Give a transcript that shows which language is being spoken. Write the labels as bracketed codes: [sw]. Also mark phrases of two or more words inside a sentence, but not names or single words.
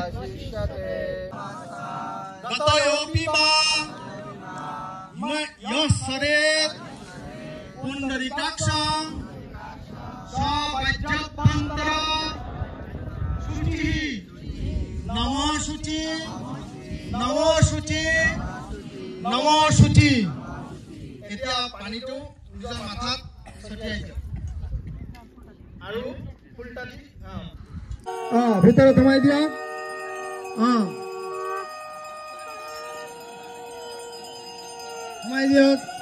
[sa] ततोऽपि मा यस्सरेत पुण्डरीकाक्षं सवज्रतन्त्र शुचि नमो शुचि नमो शुचि नमो शुचि। [as] এতিয়া পানীটো নিজৰ মাথাত ছটিয়াই দিয়ক আৰু ফুলটা দি ভিতৰত সোমাই দিয়ক। সোমাই দিয়ক।